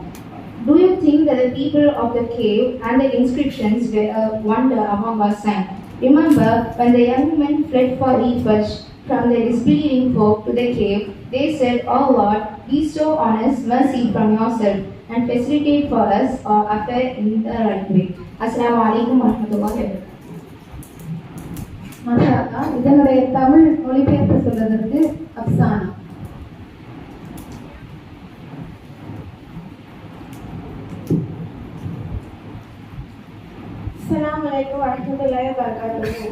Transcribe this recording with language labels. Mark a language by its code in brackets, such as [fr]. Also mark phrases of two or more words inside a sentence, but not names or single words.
[en] Do you think that the people of the cave and the inscriptions were a wonder among our son? Remember, when the young men fled for refuge from the disbelieving folk to the cave, they said, O Lord, bestow on us mercy from yourself and facilitate for us our affair in the right way. [ar] السلام عليكم ورحمة الله وبركاته. [ta] மாஷாஅல்லா, இதனுடைய தமிழ் மொழிபெயர்ப்பு சொல்வதற்கு அப்சானா. [ar] السلام عليكم ورحمة الله وبركاته.